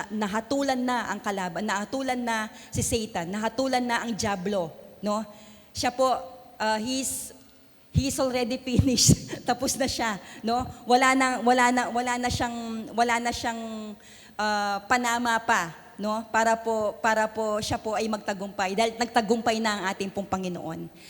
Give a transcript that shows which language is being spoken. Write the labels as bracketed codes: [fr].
[tl] Nahatulan na ang kalaban, nahatulan na si Satan, nahatulan na ang diablo, no? Siya po, [en] he's already finished. [tl] Tapos na siya, no? Wala na siyang panama pa, no? Para po siya po ay magtagumpay dahil nagtagumpay na ang ating pong Panginoon.